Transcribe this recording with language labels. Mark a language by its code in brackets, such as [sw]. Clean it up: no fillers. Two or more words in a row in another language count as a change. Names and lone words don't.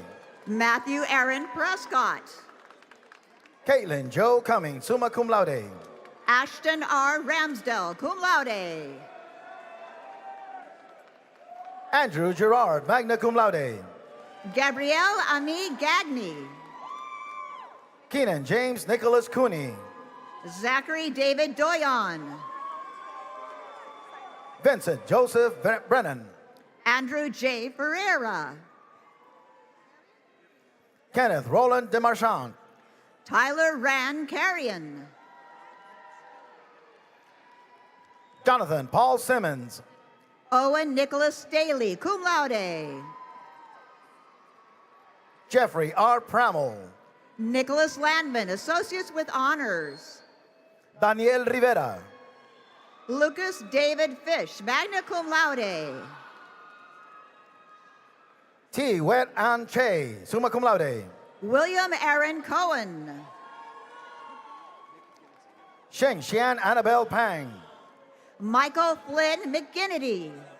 [en] Matthew Aaron Prescott. Caitlin Joe Cummings, [la] summa cum laude. [en] Ashton R. Ramsdell, [la] cum laude. [en] Andrew Gerard, [la] magna cum laude. [en] Gabrielle Ami Gagny. Keenan James Nicholas Cooney. Zachary David Doyon. Vincent Joseph Brennan. Andrew J. Ferreira. Kenneth Roland Demarchand. Tyler Rand Carrion. Jonathan Paul Simmons. Owen Nicholas Staley, [la] cum laude. [en] Jeffrey R. Pramel. Nicholas Landman, associates with honors. Daniel Rivera. Lucas David Fish, [la] magna cum laude. [en] T. Wet An Che, [la] summa cum laude. [en] William Aaron Cohen. Sheng Xian Annabelle Pang. Michael Flynn McGinnity.